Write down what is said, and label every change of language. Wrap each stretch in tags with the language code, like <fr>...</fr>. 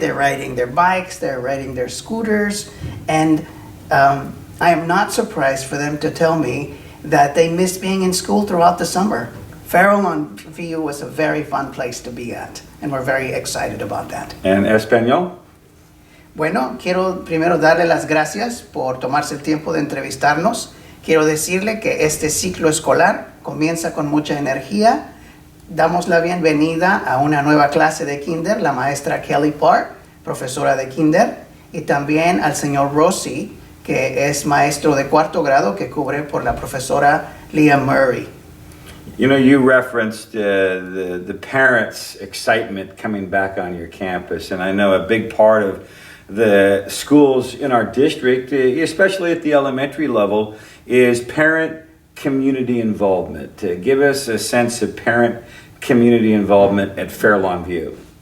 <en>They're riding their bikes, they're riding their scooters, and I am not surprised for them to tell me that they miss being in school throughout the summer. Fairlawn View was a very fun place to be at, and we're very excited about that. And Espanol?</en> <es>Bueno, quiero primero darle las gracias por tomarse el tiempo de entrevistarnos. Quiero decirle que este ciclo escolar comienza con mucha energía. Damos la bienvenida a una nueva clase de kinder, la maestra Kelly Park, profesora de kinder, y también al señor Rossi, que es maestro de cuarto grado, que cubre por la profesora Leah Murray.</es> <en>You know, you referenced the parents' excitement coming back on your campus, and I know a big part of the schools in our district, especially at the elementary level, is parent community involvement. Give us a sense of parent community involvement at Fairlawn View.</en>